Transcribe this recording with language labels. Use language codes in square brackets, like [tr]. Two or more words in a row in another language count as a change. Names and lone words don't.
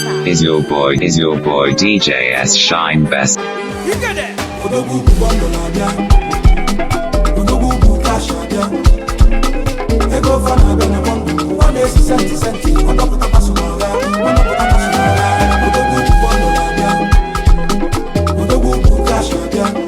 [en] Is your boy, is your boy D J S Shine Best? [ig] Odogwu bụ bọndụ na-abịa. Odogwu bụ cash abịa. Ego fa na-abịa na bọndụ. Ụwa na-esi senti senti. Ọ dọpụta pasụ n'ọha. Ọ dọpụta pasụ n'ọha. Odogwu bụ bọndụ na-abịa. Odogwu bụ cash abịa.